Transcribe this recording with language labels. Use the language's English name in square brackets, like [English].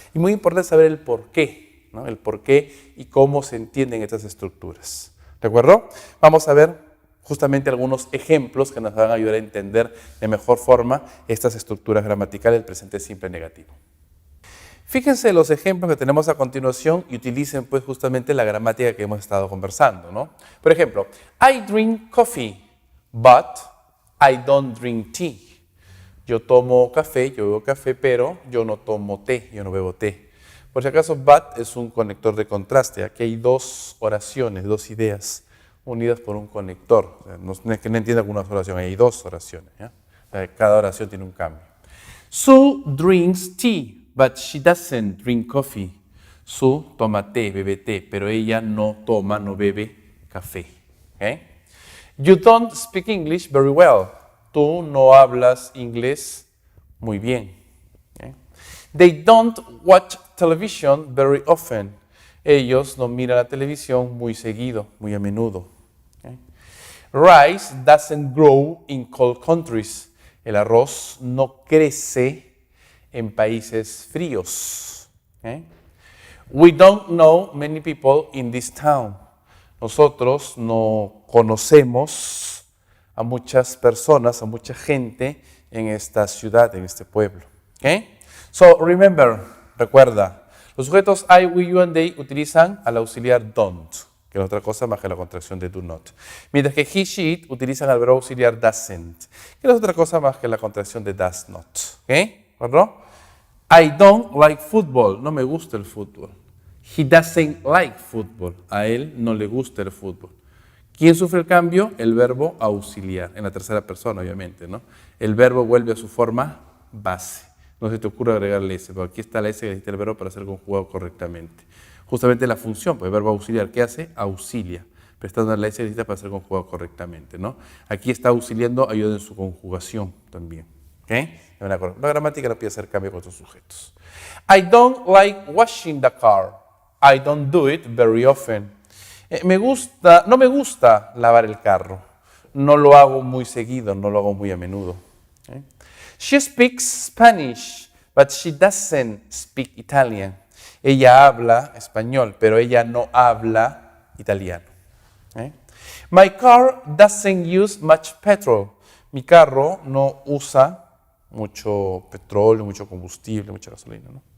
[Spanish] Y muy importante saber el por qué, ¿no? El por qué y cómo se entienden estas estructuras. ¿De acuerdo? Vamos a ver justamente algunos ejemplos que nos van a ayudar a entender de mejor forma estas estructuras gramaticales del presente simple negativo. Fíjense los ejemplos que tenemos a continuación y utilicen pues justamente la gramática que hemos estado conversando, ¿no? Por ejemplo, [English] I drink coffee, but I don't drink tea. [Spanish] Yo tomo café, yo bebo café, pero yo no tomo té, yo no bebo té. Por si acaso, but es un conector de contraste. Aquí hay dos oraciones, dos ideas unidas por un conector. O sea, no es que no entienda alguna oración, hay dos oraciones, ¿ya? O sea, cada oración tiene un cambio. [English] Sue drinks tea, but she doesn't drink coffee. [Spanish] Sue toma té, bebe té, pero ella no toma, no bebe café. ¿Okay? [English] You don't speak English very well. [Spanish] Tú no hablas inglés muy bien. ¿Okay? [English] They don't watch television very often. [Spanish] Ellos no miran la televisión muy seguido, muy a menudo. ¿Okay? [English] Rice doesn't grow in cold countries. [Spanish] El arroz no crece en países fríos. ¿Okay? [English] We don't know many people in this town. [Spanish] Nosotros no conocemos a muchas personas, a mucha gente en esta ciudad, en este pueblo. ¿Okay? [English] So, remember, [Spanish] recuerda, los sujetos I, we, you and they utilizan al auxiliar don't, que no es otra cosa más que la contracción de do not. Mientras que he, she, it utilizan al verbo auxiliar doesn't, que no es otra cosa más que la contracción de does not. [English] ¿Okay? [Spanish] ¿Verdad? [English] I don't like football. [Spanish] No me gusta el fútbol. [English] He doesn't like football. [Spanish] A él no le gusta el fútbol. ¿Quién sufre el cambio? El verbo auxiliar, en la tercera persona, obviamente, ¿no? El verbo vuelve a su forma base. No se te ocurre agregarle S, pero aquí está la S que necesita el verbo para ser conjugado correctamente. Justamente la función, pues el verbo auxiliar, ¿qué hace? Auxilia, prestando la S que necesita para ser conjugado correctamente, ¿no? Aquí está auxiliando, ayuda en su conjugación también. ¿Okay? La gramática no pide hacer cambio con sus sujetos. [English] I don't like washing the car. I don't do it very often. [Spanish] No me gusta lavar el carro. No lo hago muy seguido, no lo hago muy a menudo. ¿Okay? [English] She speaks Spanish, but she doesn't speak Italian. [Spanish] Ella habla español, pero ella no habla italiano. ¿Okay? [English] My car doesn't use much petrol. [Spanish] Mi carro no usa mucho petróleo, mucho combustible, mucha gasolina, ¿no?